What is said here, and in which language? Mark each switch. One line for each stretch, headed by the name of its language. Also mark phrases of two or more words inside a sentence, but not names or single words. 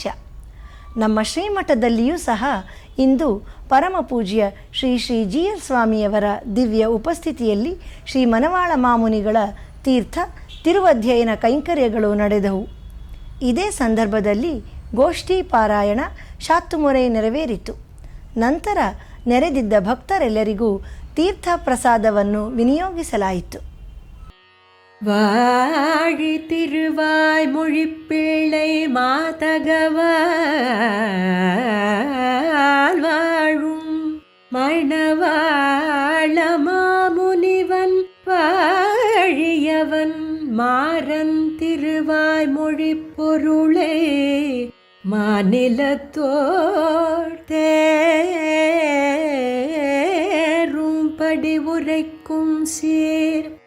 Kannada: ನಮ್ಮ ಶ್ರೀಮಠದಲ್ಲಿಯೂ ಸಹ ಇಂದು ಪರಮಪೂಜ್ಯ ಶ್ರೀ ಶ್ರೀ GL ಸ್ವಾಮಿಯವರ ದಿವ್ಯ ಉಪಸ್ಥಿತಿಯಲ್ಲಿ ಶ್ರೀ ಮನವಾಳ ಮಾಮುನಿಗಳ ತೀರ್ಥ ತಿರುವಧ್ಯಯನ ಕೈಂಕರ್ಯಗಳು ನಡೆದವು. ಇದೇ ಸಂದರ್ಭದಲ್ಲಿ ಗೋಷ್ಠಿ ಪಾರಾಯಣ ಶಾತ್ತುಮೊರೆ ನೆರವೇರಿತು. ನಂತರ ನೆರೆದಿದ್ದ ಭಕ್ತರೆಲ್ಲರಿಗೂ ತೀರ್ಥ ಪ್ರಸಾದವನ್ನು ವಿನಿಯೋಗಿಸಲಾಯಿತು.
Tamil: வாழி திருவாய் மொழிப்பிள்ளை மாதகவால் வாழும் மணவாள மாமுனிவன் வாழியவன் மாறன் திருவாய் மொழிப்பொருளே மாநிலத்தோர் தேரும் படி உரைக்கும் சீர்